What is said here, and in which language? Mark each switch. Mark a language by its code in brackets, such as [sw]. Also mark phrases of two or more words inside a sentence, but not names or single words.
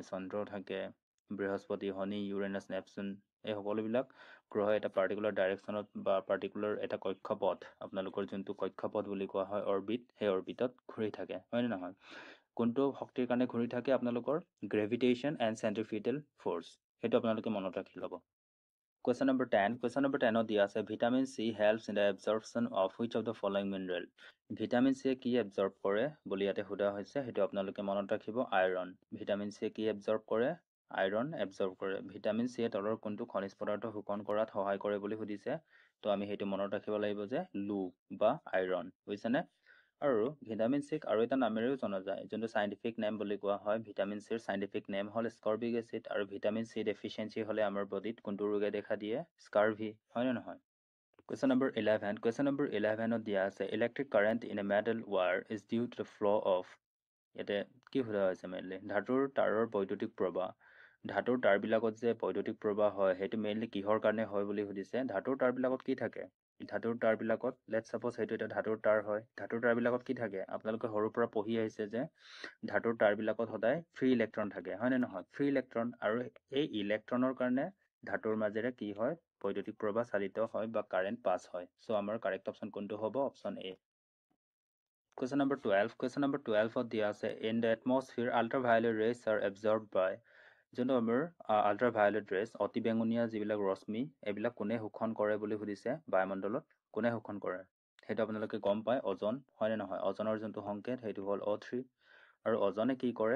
[as] চন্দ্ৰ থাকে, বৃহস্পতি, শনি, ইউৰেনাছ, নেপচুন, এই সকলোবিলাক গ্ৰহ এটা [en] particular direction [as] বা পাৰ্টিকুলাৰ এটা কক্ষপথ, আপোনালোকৰ যোনটো কক্ষপথ বুলি কোৱা হয় অৰ্বিট, সেই অৰ্বিটত ঘূৰি থাকে, হয়নে নহয়? কোনটো শক্তিৰ কাৰণে ঘূৰি থাকে? [en] আপোনালোকৰ gravitation and centrifugal force। [as] সেইটো আপোনালোকে মনত ৰাখি ল'ব। [en] Question number 10. Question number 10 [as] দিয়া আছে [en] vitamin C helps in the absorption of which of the following mineral. [as] ভিটামিন চিয়ে কি এবজৰ্ব কৰে বুলি ইয়াতে সোধা হৈছে, সেইটো আপোনালোকে মনত ৰাখিব। আইৰণ। ভিটামিন চিয়ে কি এবজৰ্ব কৰে? [en] iron absorb [as] কৰে। ভিটামিন চিয়ে তলৰ কোনটো খনিজ পদাৰ্থ শোষণ কৰাত সহায় কৰে বুলি সুধিছে, তো আমি সেইটো মনত ৰাখিব লাগিব যে লু বা আইৰণ, বুজিছেনে? আৰু ভিটামিন চিক আৰু এটা নামেৰেও জনা যায়, যোনটো [en] scientific name [as] বুলি কোৱা হয়। ভিটামিন চিৰ [en] scientific name [as] হ'ল [en] ascorbic acid. [as] আৰু [en] vitamin C deficiency [as] হ'লে আমাৰ বডিত কোনটো ৰোগে দেখা দিয়ে? স্কাৰ্ভি, হয়নে নহয়? [en] Question number 11. Question number 11 [as] দিয়া আছে [en] electric current in a metal wire is due to the flow of. [as] ইয়াতে কি সোধা হৈছে? মেইনলি ধাতুৰ তাৰৰ বৈদ্যুতিক প্ৰবাহ। ধাতুৰ তাঁৰবিলাকত যে বৈদ্যুতিক প্ৰবাহ হয়, সেইটো মেইনলি কিহৰ কাৰণে হয় বুলি সুধিছে। ধাতুৰ তাঁৰবিলাকত কি থাকে? ধাতুৰ তাঁৰবিলাকত [en] let's suppose [as] সেইটো এটা ধাতুৰ তাঁৰ হয়। ধাতুৰ তাঁৰবিলাকত কি থাকে? আপোনালোকে সৰুৰ পৰা পঢ়ি আহিছে যে ধাতুৰ তাঁৰবিলাকত সদায় [en] free electron [as] থাকে, হয়নে নহয়? [en] free electron, [as] আৰু এই ইলেক্ট্ৰনৰ কাৰণে ধাতুৰ মাজেৰে কি হয়? বৈদ্যুতিক প্ৰবাহ চালিত হয় বা [en] current pass [as] হয়। চ' আমাৰ [en] correct option [as] কোনটো হ'ব? [en] option A. Question number 12. Question number 12 [as] দিয়া আছে [en] in the atmosphere ultraviolet rays are absorbed by. [as] যোনটো আমাৰ [en] ultraviolet rays, [as] অতি বেঙুনীয়া যিবিলাক ৰশ্মি, এইবিলাক কোনে শোষণ কৰে বুলি সুধিছে? বায়ুমণ্ডলত কোনে শোষণ কৰে? সেইটো আপোনালোকে গম পায়, অজন, হয়নে নহয়? অজনৰ যোনটো সংকেত সেইটো হ'ল O3। আৰু অজনে কি কৰে?